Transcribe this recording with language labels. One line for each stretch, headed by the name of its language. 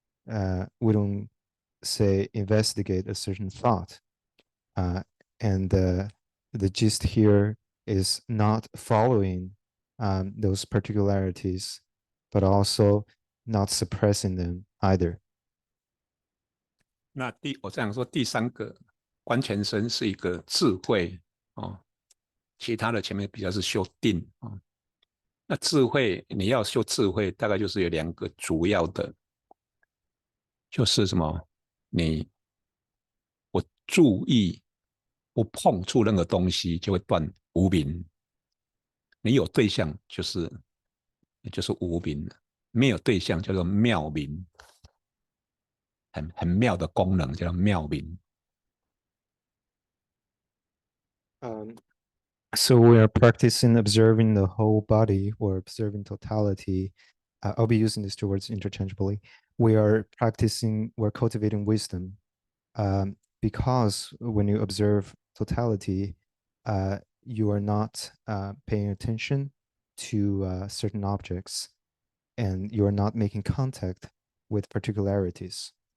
English: We don't say investigate a certain thought. And the gist here is not following those particularities, but also not suppressing them either.
Chinese: 那我这样说，第三个观全身是一个智慧哦，其他的前面比较是修定哦。那智慧你要修智慧，大概就是有两个主要的，就是什么？我注意不碰触任何东西，就会断无明。你有对象就是无明，没有对象叫做妙明，很妙的功能叫做妙明。
English: So we are practicing observing the whole body or observing totality. I'll be using these two words interchangeably. We're cultivating wisdom. Because when you observe totality, you are not paying attention to certain objects, and you are not making contact with particularities.